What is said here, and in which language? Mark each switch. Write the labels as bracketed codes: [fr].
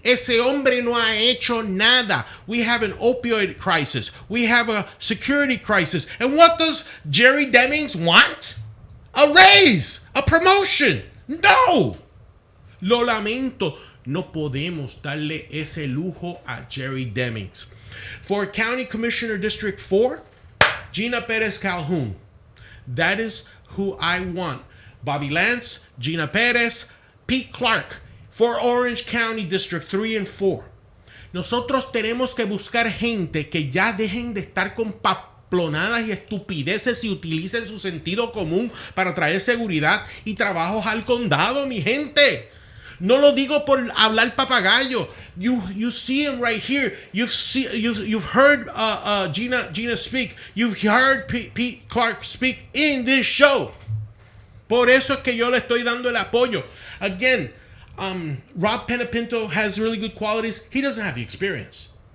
[es] Ese hombre no ha hecho nada. [en] We have an opioid crisis. We have a security crisis. And what does Jerry Demings want? A raise, a promotion. No. [es] Lo lamento. No podemos darle ese lujo a Jerry Demings. [en] For County Commissioner District 4, Gina Perez Calhoun. That is who I want. Bobby Lance, Gina Perez, Pete Clarke. For Orange County District 3 and 4. [es] Nosotros tenemos que buscar gente que ya dejen de estar con paplonadas y estupideces y utilicen su sentido común para traer seguridad y trabajos al condado, mi gente. No lo digo por hablar papagayo. [en] You see him right here. You've heard Gina speak. You've heard Pete Clarke speak in this show. [es] Por eso es que yo le estoy dando el apoyo. [en] Again, Rob Penapinto has really good qualities. He doesn't have the experience.